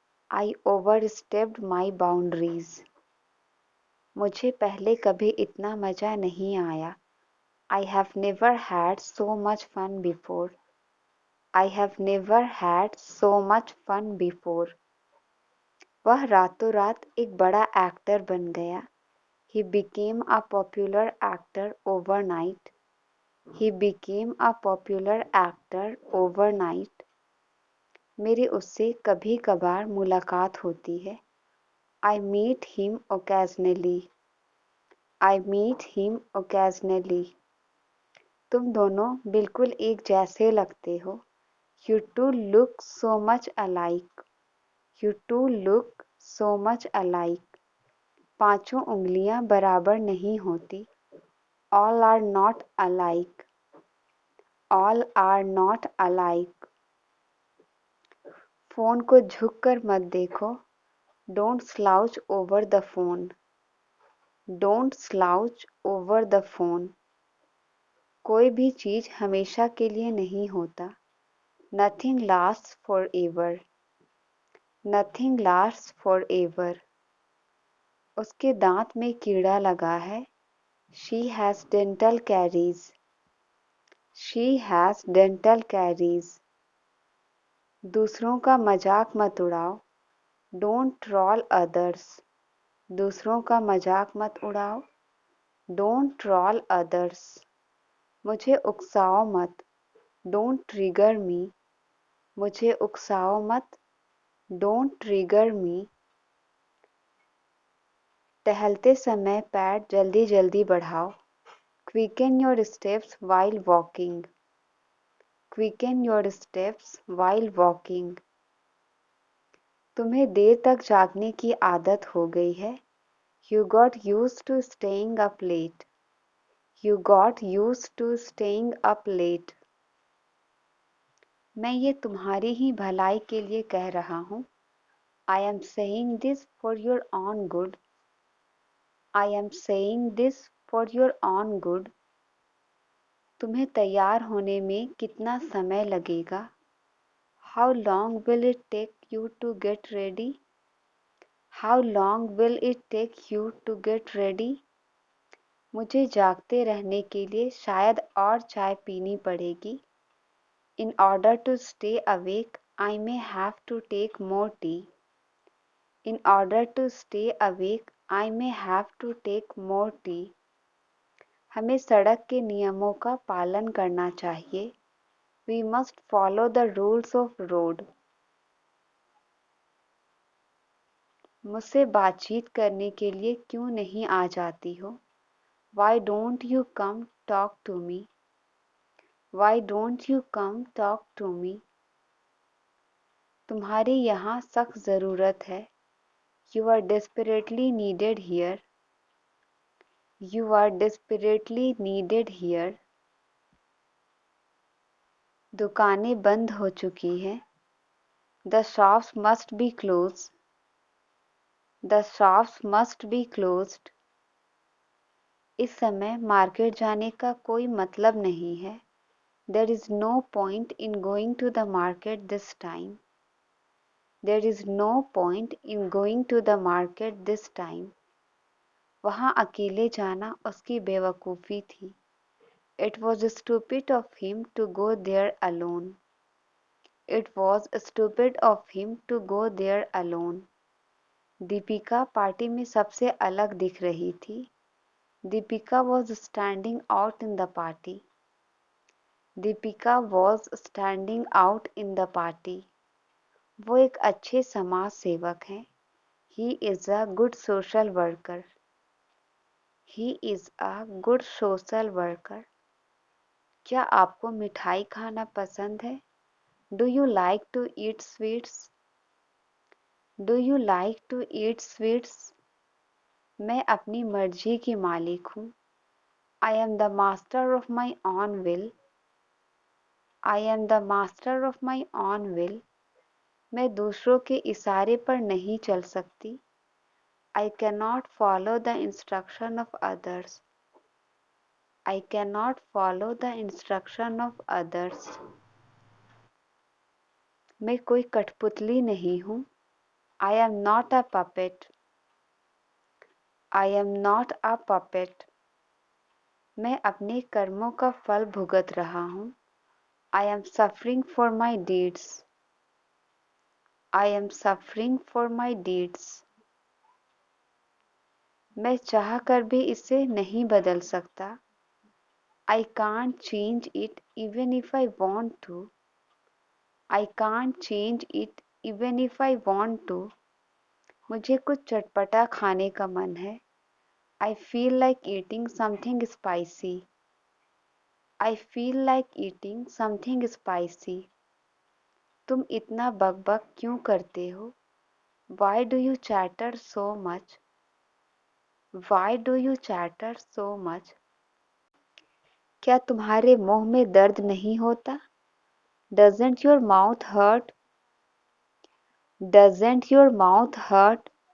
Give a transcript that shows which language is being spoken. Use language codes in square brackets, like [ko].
[en] I overstepped my boundaries. [hi] मुझे पहले कभी इतना मजा नहीं आया। [en] I have never had so much fun before. I have never had so much fun before. [hi] वह रातों रात एक बड़ा एक्टर बन गया। [en] He became a popular actor overnight. He became a popular actor overnight. [hi] मेरी उससे कभी कभार मुलाकात होती है। [en] I meet him occasionally. I meet him occasionally. [hi] तुम दोनों बिल्कुल एक जैसे लगते हो। [en] You two look so much alike. You two look so much alike. [hi] पांचों उंगलियां बराबर नहीं होती। [en] All are not alike. All are not alike. [hi] Phone को झुककर मत देखो। [en] Don't slouch over the phone. Don't slouch over the phone. [hi] कोई भी चीज हमेशा के लिए नहीं होता। [en] Nothing lasts forever. Nothing lasts forever. [hi] उसके दांत में कीड़ा लगा है। [en] She has dental caries. She has dental caries. [hi] दूसरों का मजाक मत उड़ाओ। [en] Don't troll others. [hi] दूसरों का मजाक मत उड़ाओ। [en] Don't troll others. [hi] मुझे उकसाओ मत। [en] Don't trigger me. [hi] मुझे उकसाओ मत। [en] Don't trigger me. [hi] टहलते समय पैर जल्दी जल्दी बढ़ाओ। [en] Quicken your steps while walking. Quicken your steps while walking. [hi] तुम्हें देर तक जागने की आदत हो गई है। [en] You got used to staying up late. You got used to staying up late. [hi] मैं ये तुम्हारी ही भलाई के लिए कह रहा हूँ। [en] I am saying this for your own good. I am saying this for your own good. [hi] तुम्हें तैयार होने में कितना समय लगेगा? [en] How long will it take you to get ready? How long will it take you to get ready? [hi] मुझे जागते रहने के लिए शायद और चाय पीनी पड़ेगी। [en] In order to stay awake, I may have to take more tea. In order to stay awake, I may have to take more tea. [hi] हमें सड़क के नियमों का पालन करना चाहिए। [en] We must follow the rules of road. [hi] मुझसे बातचीत करने के लिए क्यों नहीं आ जाती हो? [en] Why don't you come talk to me? Why don't you come talk to me? [hi] तुम्हारी यहाँ सख्त ज़रूरत है। [en] You are desperately needed here. You are desperately needed here. [hi] दुकानें बंद हो चुकी हैं। [en] The shops must be closed. The shops must be closed. [hi] इस समय मार्केट जाने का कोई मतलब नहीं है। [en] There is no point in going to the market this time. There is no point in going to the market this time. [hi] वहाँ अकेले जाना उसकी बेवकूफ़ी थी। [en] It was stupid of him to go there alone. It was stupid of him to go there alone. [hi] Deepika party में सबसे अलग दिख रही थी। [en] Deepika was standing out in the party. Deepika was standing out in the party. [hi] वो एक अच्छे समाज सेवक हैं। [en] He is a good social worker. He is a good social worker. [hi] क्या आपको मिठाई खाना पसंद है? [en] Do you like to eat sweets? Do you like to eat sweets? [hi] मैं अपनी मर्जी की मालिक हूँ। [en] I am the master of my own will. I am the master of my own will. [hi] मैं दूसरों के इशारे पर नहीं चल सकती। [en] I cannot follow the instruction of others. I cannot follow the instruction of others. [hi] मैं कोई कठपुतली नहीं हूँ. [en] I am not a puppet. I am not a puppet. [hi] मैं अपने कर्मों का फल भुगत रहा हूँ. [en] I am suffering for my deeds. I am suffering for my deeds. [hi] मैं चाह कर भी इसे नहीं बदल सकता. [en] I can't change it even if I want to. I can't change it even if I want to. [hi] मुझे कुछ चटपटा खाने का मन है. [en] I feel like eating something spicy. I feel like eating something spicy. [hi] तुम इतना बकबक क्यों करते हो? [en] Why do you chatter so much? Why do you chatter so much? [hi] क्या तुम्हारे मुंह में दर्द नहीं होता? [en] Doesn't your mouth hurt? Doesn't your mouth hurt?